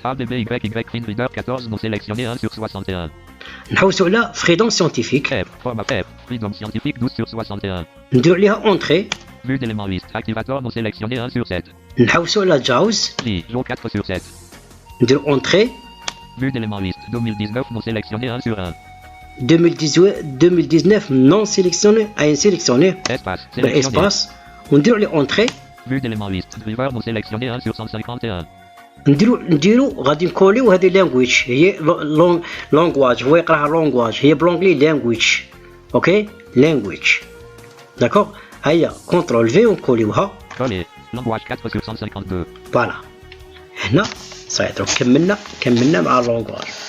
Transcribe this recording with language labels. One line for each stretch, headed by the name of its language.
French: ABBYY FinReader 14 non sélectionné 1 sur 61.
Arabic: نحوسوا على فريدون سيانتيفيك.
French: Format F. Freedom scientifique 12 sur 61.
Arabic: نديرو عليها اونطري.
French: Vue d'éléments liste. Activateur non sélectionné 1 sur 7.
Arabic: نحوسوا على جاوز.
French: JAWS 4 sur 7.
Arabic: نديرو اونطري.
French: Vue d'éléments liste. 2019 non sélectionné 1 sur 1. 2019 non sélectionné sélectionné Espace.
Arabic: بالاسباس ونديرو عليه اونطري.
French: Vue d'éléments liste. Driver non sélectionné 1 sur 151.
Arabic: نديرو غادي نكوليو هذه لانغويج هي لونغواج. هو يقراها لونغواج هي بلونغلي لانغويج. اوكي لانغويج داكوغ. هيا كونترول في ونكوليوها.
French: Coller. Language 4 sur 152.
Arabic: فوالا هنا صاي دروك كملنا مع اللونغواج.